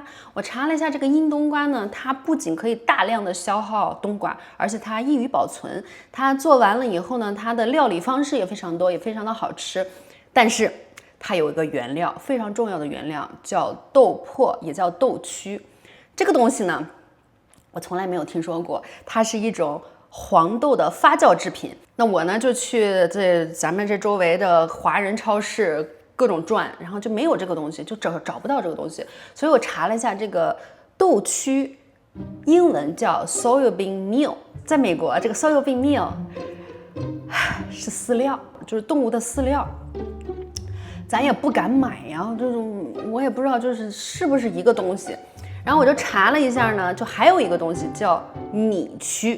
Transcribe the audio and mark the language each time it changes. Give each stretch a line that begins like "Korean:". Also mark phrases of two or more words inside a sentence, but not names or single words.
Chinese: 我查了一下，這個陰冬瓜呢，它不僅可以大量的消耗冬瓜，而且它易於保存。它做完了以後呢，它的料理方式也非常多，也非常的好吃。但是它有一個原料，非常重要的原料叫豆粕，也叫豆曲。這個東西呢，我從來沒有聽說過，它是一種黃豆的發酵製品。那我呢就去咱們这周圍的華人超市各種轉，然後就沒有這個東西，就找不到這個東西。所以我查了一下，這個豆曲英文叫
English: soybean meal，
Chinese: 在美國這個
English: soybean meal
Chinese: 是飼料，就是動物的飼料，咱也不敢買呀，這種我也不知道是不是一個東西。然後我就查了一下呢，就還有一個東西叫米曲。